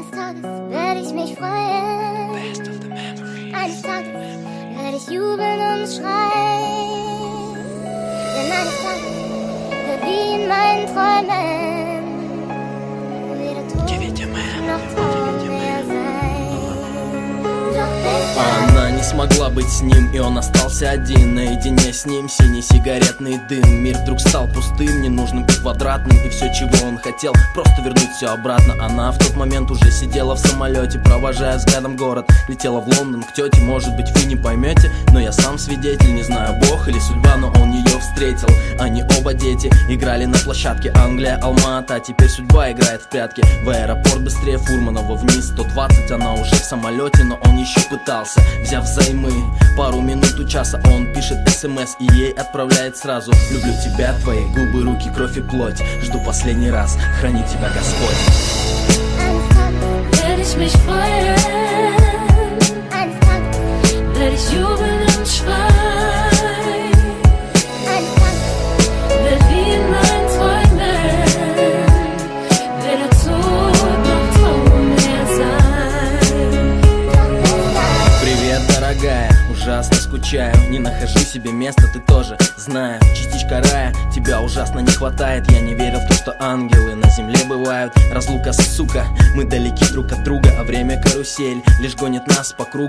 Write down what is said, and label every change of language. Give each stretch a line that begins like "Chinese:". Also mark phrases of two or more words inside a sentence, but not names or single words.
German: Tages werde ich mich freuen. Eines Tages werde ich jubeln und schreien. Denn eines Tages wird wie in meinen Träumen weder Tod noch Traum mehr sein. Doch bis
Russian: Она не смогла быть с ним, и он остался один. Наедине с ним синий сигаретный дым. Мир вдруг стал пустым, ненужным и квадратным. И все, чего он хотел, просто вернуть все обратно. Она в тот момент уже сидела в самолете, провожая взглядом город. Летела в Лондон к тете, может быть вы не поймете, но я сам свидетель, не знаю, бог или судьба, но он ее встретил. Они оба дети, играли на площадке Англия, Алма-Ата. Теперь судьба играет в прятки. В аэропорт быстрее Фурманова вниз 120, она уже в самолете, но он еще пытался. Взяв займы, пару минут у часа, он пишет СМС и ей отправляет сразу: люблю тебя, твои губы, руки, кровь и плоть. Жду последний раз, храни тебя Господь.
German: werde ich mich freuen. Eines Tages werde ich jubeln und schreien. Eines Tages wird wie in meinen Träumen weder Tod noch Traum mehr sein.
Russian: Привет, дорогая, ужасно скучаю. Не нахожу себе места, ты тоже знаю. Частичка рая, тебя ужасно не хватает. Я не верил в то, что ангелы на земле бывают. Разлука, сука, мы далеки друг от друга, а время карусель лишь гонит нас по кругу.